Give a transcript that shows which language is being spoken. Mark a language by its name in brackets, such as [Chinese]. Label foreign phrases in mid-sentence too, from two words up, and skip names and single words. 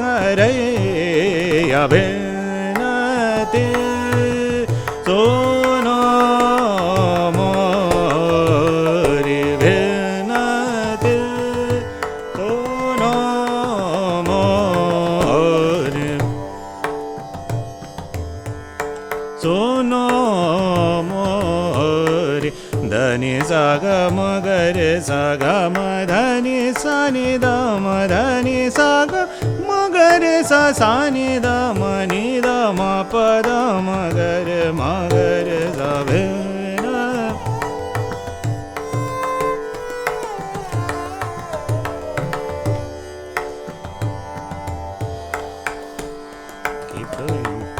[Hindi] हरैया बिनती सुनो मोरी बिनती सुनो मोरी सुनो मोरी। धनि सा ग म ग रे सा ग म धनि सा नि द म धनि सा ग म ग रे सा सा नि द म नि द म प द म ग रे म ग रे सा भे न। [English] Keep going.